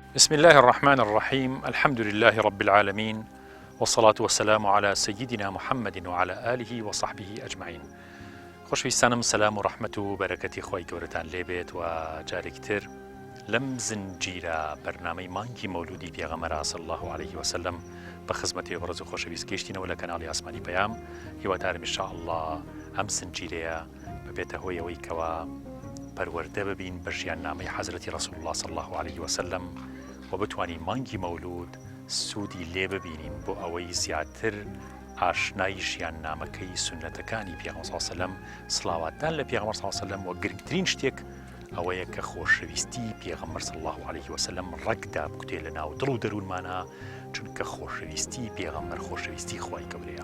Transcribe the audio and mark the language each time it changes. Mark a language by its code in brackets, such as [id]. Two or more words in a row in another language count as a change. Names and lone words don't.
[ar] بسم الله الرحمن الرحيم. الحمد لله رب العالمين، والصلاة والسلام على سيدنا محمد وعلى آله وصحبه أجمعين. [ckb] خۆشەویستانم، سەلام و ڕەحمەت و بەرەکەتی خۆی گەورەتان لێبێت و جارێکتر لەم زنجیرە بەرنامەی مانگی مەولودی پێغەمبەر [ar] صلی الله عليه وسلم [ckb] بە خزمەتی بەڕێز و خۆشەویست گەیشتینەوە لە کەناڵی ئاسمانی پەیام. هیوادارم ئینشاءالله ئەم زنجیرەیە ببێتە هۆی ئەوەی کەوا پەروەردە ببین بە ژیاننامەی حەزرەتی ڕەسوول الله [ar] صلی الله عليه وسلم [ckb] و بتوانین مانگی مەولود سوودی لێ ببینین بۆ ئەوەی زیاتر ئاشنای ژیاننامەکەی سنەتەکانی پێغەمبەر [ar] صلی الله عليه وسلم، [ckb] سڵاواتدان لە پێغەمبەر [ar] صلی الله عليه وسلم [ckb] و گرنگترین شتێک ئەوەیە کە خۆشەویستی پێغەمبەر [ar] صلی الله عليه وسلم [ckb] ڕەگدا بکوتێ لە ناو دڵ و دەروونمانە، چونکە خۆشەویستی پێغەمبەر خۆشەویستی خوای گەورەیە.